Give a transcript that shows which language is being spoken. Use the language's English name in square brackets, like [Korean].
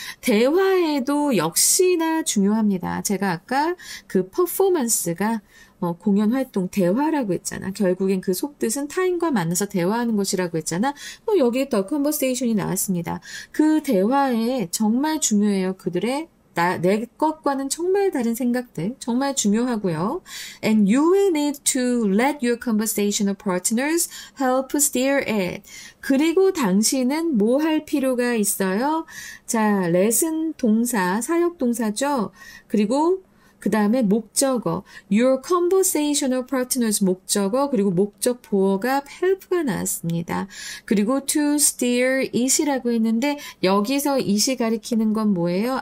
[Korean] 대화에도 역시나 중요합니다. 제가 아까 그 퍼포먼스가 공연 활동 대화라고 했잖아. 결국엔 그 속뜻은 타인과 만나서 대화하는 것이라고 했잖아. 여기에 더 conversation이 나왔습니다. 그 대화에 정말 중요해요. 그들의 내 것과는 정말 다른 생각들, 정말 중요하고요. [English] And you will need to let your conversational partners help steer it. [Korean] 그리고 당신은 뭐 할 필요가 있어요? 자, let은 동사, 사역 동사죠. 그리고 그 다음에 목적어, [English] your conversational partners [Korean] 목적어, 그리고 목적 보어가 help가 나왔습니다. 그리고 [English] to steer it [Korean] 이라고 했는데 여기서 it이 가리키는 건 뭐예요?